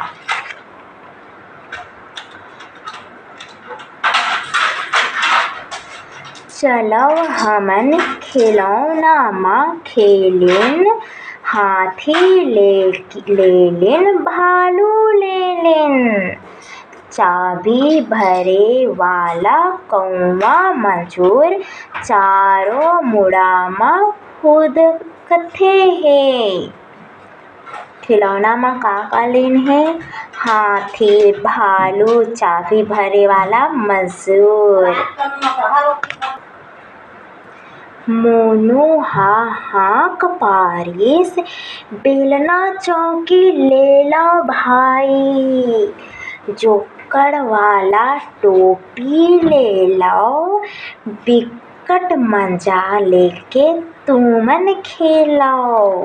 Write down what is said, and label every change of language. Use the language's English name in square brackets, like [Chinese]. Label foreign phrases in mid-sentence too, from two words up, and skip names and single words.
[Chhattisgarhi] चलो हमन खिलौना म खेलिन, हाथी लेलिन भालू लेलिन, चाबी भरे वाला कौवा मजूर चारों मुड़ा म फुदकथे हे। खिलौना म का लेन है? हाथी, भालू, चाबी भरे वाला मजूर। मोनू हाँक पारिस, बेलना चौकी ले लो भाई, जोकर वाला टोपी ले लो, बिकट मजा लेके तुमन खेलो।